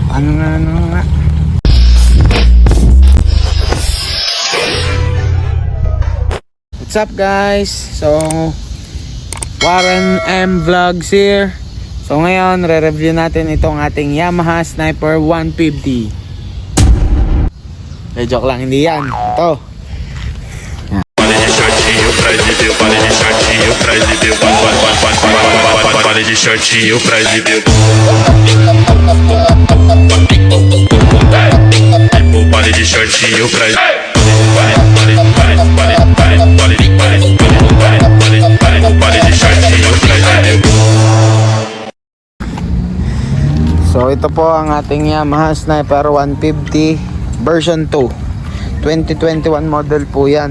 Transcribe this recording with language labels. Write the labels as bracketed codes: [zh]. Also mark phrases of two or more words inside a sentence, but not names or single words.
[tl] Ano nga. [en] What's up guys? So Warren M Vlogs here. [tl] So ngayon re-review natin itong ating Yamaha Sniper 150. Joke lang, hindi yan. Ito. [pt] Pare de shortinho pra exibir. Pare de shortinho pra [tl] So ito po ang ating Yamaha Sniper 150 version 2 2021 model po yan.